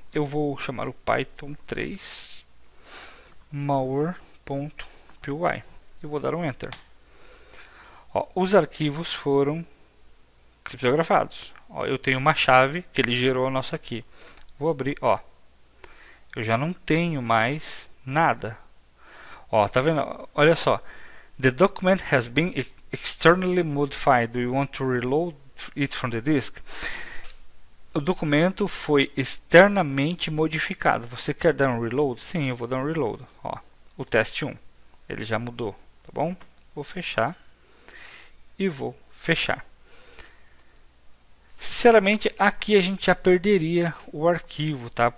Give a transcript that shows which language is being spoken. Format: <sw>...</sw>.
<pt>Eu vou chamar o Python 3 malware.py. Eu vou dar um enter. Ó, os arquivos foram criptografados. Ó, eu tenho uma chave que ele gerou a nossa aqui. Vou abrir, ó. Eu já não tenho mais nada. Ó, tá vendo? Olha só.</pt> <en>The document has been externally modified. Do you want to reload it from the disk?</en> <pt>O documento foi externamente modificado. Você quer dar um reload? Sim, eu vou dar um reload. Ó, o teste 1. Ele já mudou, tá bom? Vou fechar. E vou fechar. Sinceramente, aqui a gente já perderia o arquivo, tá?</pt>